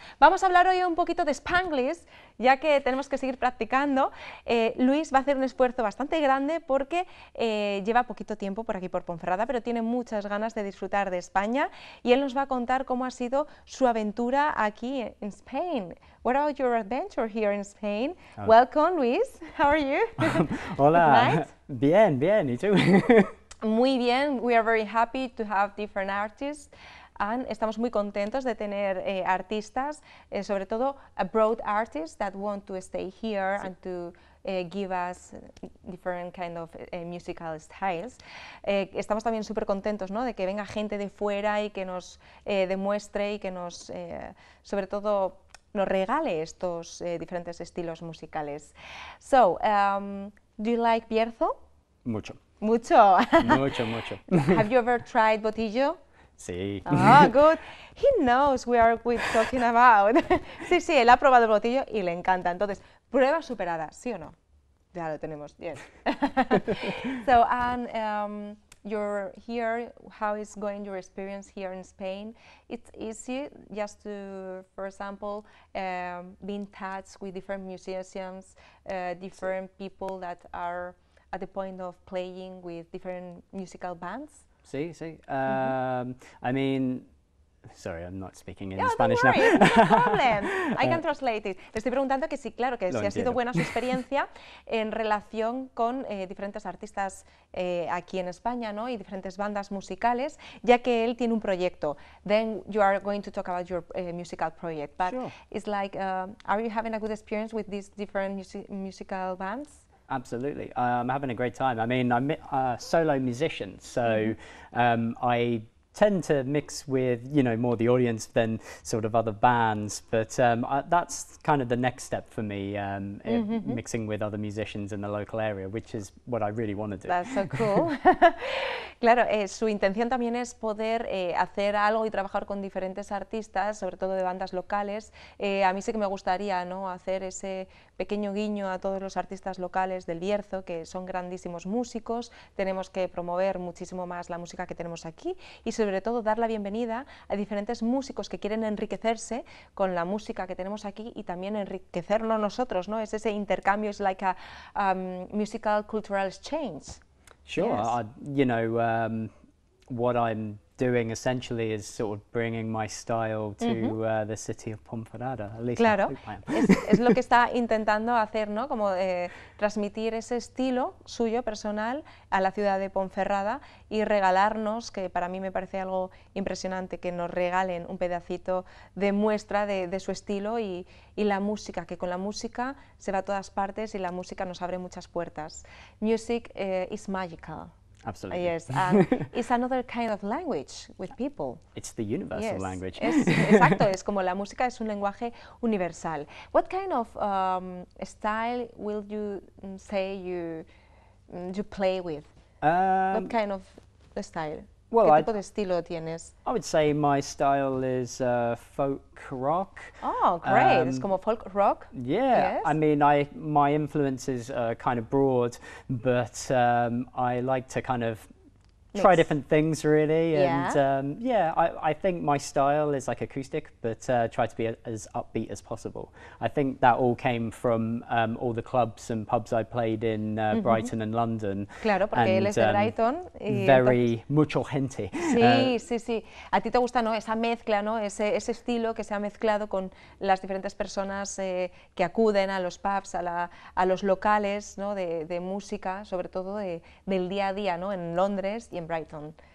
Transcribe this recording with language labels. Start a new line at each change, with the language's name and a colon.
Spanish: Vamos a hablar hoy un poquito de Spanglish, ya que tenemos que seguir practicando. Luis va a hacer un esfuerzo bastante grande porque lleva poquito tiempo por aquí por Ponferrada, pero tiene muchas ganas de disfrutar de España, y él nos va a contar cómo ha sido su aventura aquí en Spain.
English: What about your adventure here in Spain? Welcome, Luis. How are you?
Spanish: Hola. Bien, bien. ¿Y tú? Muy bien.
English: We are very happy to have different artists. And
Spanish: estamos muy contentos de tener artistas, sobre todo
English: abroad artists that want to stay here and to give us different kind of musical styles.
Spanish: Estamos también súper contentos, ¿no?, de que venga gente de fuera y que nos demuestre y que nos, sobre todo, nos regale estos diferentes estilos musicales.
English: So, do you like Bierzo?
Spanish: Mucho. Mucho. Mucho, mucho.
English: Have you ever tried Botillo?
Spanish: Sí.
English: Ah, good. He knows what we're talking about.
Spanish: Sí, sí, él ha probado el botillo y le encanta. Entonces, prueba superada, ¿sí o no? Ya lo tenemos,
English: yes. So, and you're here, how is going your experience here in Spain? It's easy just to, for example, be in touch with different musicians, different people that are at the point of playing with different musical bands?
Spanish: Sí, sí.
English: I mean, sorry, I'm not speaking in No, Spanish don't worry, now. no problem. I can translate it.
Spanish: Le estoy preguntando que sí, claro, que si ha sido buena su experiencia en relación con diferentes artistas aquí en España, ¿no?, y diferentes bandas musicales, ya que él tiene un proyecto.
English: Then you are going to talk about your musical project, but Sure. It's like, are you having a good experience with these different musical bands? Absolutely. I'm having a great time. I mean, I'm a solo musician, so I tend to mix with, you know, more the audience than sort of other bands, but that's kind of the next step for me, mixing with other musicians in the local area, which is what I really want to do. That's so cool.
Spanish: Claro, su intención también es poder hacer algo y trabajar con diferentes artistas, sobre todo de bandas locales. A mí sí que me gustaría, ¿no?, hacer ese pequeño guiño a todos los artistas locales del Bierzo, que son grandísimos músicos. Tenemos que promover muchísimo más la música que tenemos aquí y sobre todo dar la bienvenida a diferentes músicos que quieren enriquecerse con la música que tenemos aquí y también enriquecernos nosotros, ¿no? Es ese intercambio, es
English: like a musical cultural exchange. Sure. Yes. You know, what I'm doing essentially is sort of bringing my style to the city of Ponferrada. At least
Spanish: Claro,
English: I hope I am.
Spanish: es lo que está intentando hacer, ¿no?, como transmitir ese estilo suyo personal a la ciudad de Ponferrada y regalarnos, que para mí me parece algo impresionante, que nos regalen un pedacito de muestra de su estilo y la música, que con la música se va a todas partes y la música nos abre muchas puertas.
English: Music is magical. Absolutely. Yes, and it's another kind of language with people. It's the universal Yes, language.
Spanish: Exacto, es como la música es un lenguaje universal.
English: What kind of style will you say you play with? What kind of style? well,
Spanish: ¿Qué tipo de estilo tienes?
English: I would say my style is folk rock. Oh, great!
Spanish: Es como
English: folk rock. Yeah, Yes. I mean, my influences are kind of broad, but I like to kind of try Mix. different things really, Yeah. and I think my style is like acoustic, but try to be as upbeat as possible. I think that all came from all the clubs and pubs I played in Brighton and London.
Spanish: Claro, porque él es de
English: and,
Spanish: Brighton. Y
English: very
Spanish: mucho gente. Sí, sí, sí. A ti te gusta, ¿no?, esa mezcla, ¿no?, ese estilo que se ha mezclado con las diferentes personas que acuden a los pubs, a los locales, ¿no?, de música, sobre todo del día a día, ¿no?, en Londres y en Brighton.